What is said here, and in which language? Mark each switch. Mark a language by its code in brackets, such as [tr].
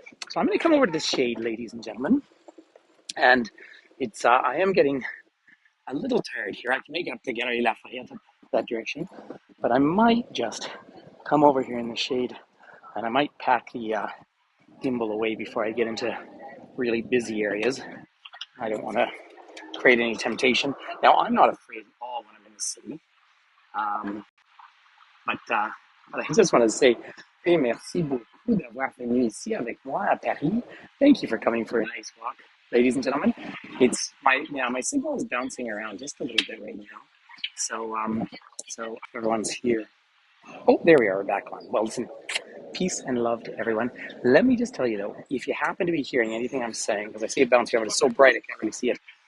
[en] So I'm going to come over to the shade, ladies and gentlemen. And it's I am getting a little tired here. I can make it up to Galerie Lafayette that direction. But I might just come over here in the shade, and I might pack the gimbal away before I get into really busy areas. I don't want to create any temptation. Now, I'm not afraid at all when I'm in the city. But I just want to say, hey, [fr] merci beaucoup d'avoir venu ici avec moi à Paris. [en] Thank you for coming for a nice walk, ladies and gentlemen. It's my signal is bouncing around just a little bit right now. So everyone's here. Oh, there we are. We're back on. Well, listen, peace and love to everyone. Let me just tell you though, if you happen to be hearing anything I'm saying, because I see it bouncing around, it's so bright I can't really see it.